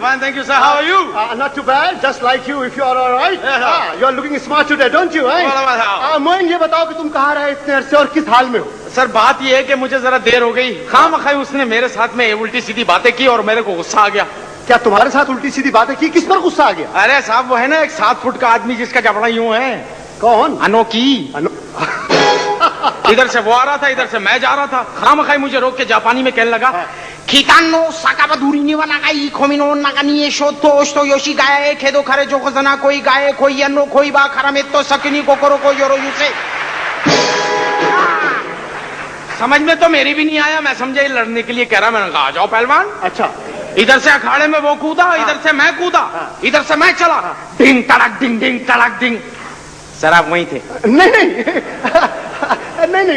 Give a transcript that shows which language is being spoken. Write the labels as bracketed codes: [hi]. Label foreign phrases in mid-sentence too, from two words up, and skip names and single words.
[en] thank you, sir. How are you? Not too bad, just like you, if you are all right. Yeah. You are looking smart today, don't you? [hi] मोइन, ये बताओ कि तुम कहाँ रहे इतने अरसे और किस हाल में हो? सर बात ये है कि मुझे जरा देर हो गई, खामखाई उसने मेरे साथ में उल्टी सीधी बातें की और मेरे को गुस्सा आ गया। क्या तुम्हारे साथ उल्टी सीधी बातें की? किस पर गुस्सा आ गया? अरे साहब वो है ना एक 7 फुट का आदमी जिसका जबड़ा यूं है। कौन? अनोखी। इधर से वो आ रहा था, इधर से मैं जा रहा था, खामखाई मुझे रोक के जापानी में कहने लगा, Kitano sakabaduri ni wana gai komino nagani shoto sto yoshi gae kedo kare jo khazana koi gae koi yano koi ba kharametto sakini kokoro ko yoro yuse। समझ में तो मेरी भी नहीं आया, मैं समझा ये लड़ने के लिए कह रहा, मैंने कहा आ जाओ पहलवान। अच्छा, इधर से अखाड़े में वो कूदा, इधर से मैं कूदा, इधर से मैं चला, डिंग तड़क डिंग डिंग तड़क डिंग। सर आप वहीं थे? नहीं